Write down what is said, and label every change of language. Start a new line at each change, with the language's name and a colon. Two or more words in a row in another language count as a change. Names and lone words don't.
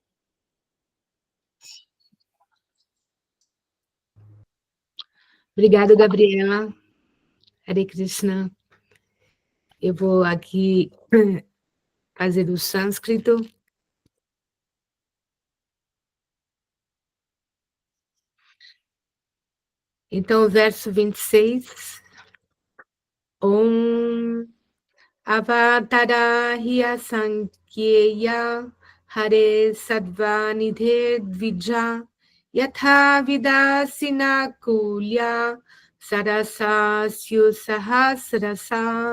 Portuguese: Obrigada, Gabriela. Hare Krishna. Eu vou aqui fazer o sânscrito. Então, o verso 26.
Sanskrit: ॐ अवतारा ह्य सङ्ख्येया हरेः सत्त्व निधेः द्विजा यथा विदासिनः कुल्याः सरसः स्युः सहस्रशः.